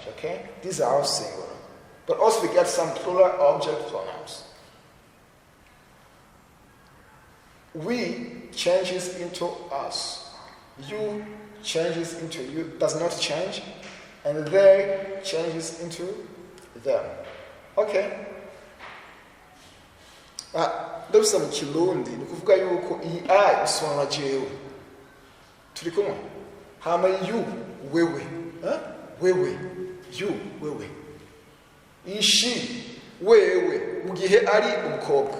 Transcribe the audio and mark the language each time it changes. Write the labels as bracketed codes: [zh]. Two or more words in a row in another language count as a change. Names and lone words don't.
[en] Okay, these are all singular, but also we get some plural object pronouns. We changes into us. You changes into you, does not change, and they changes into them. Okay. [rn] Ndabisa mu Kirundi ni kuvuga yuko iyi I isobanura jewe. Turi kumwe? Hama you wewe. Wewe. You wewe. Ishi wewe mu gihe ari umukobwa.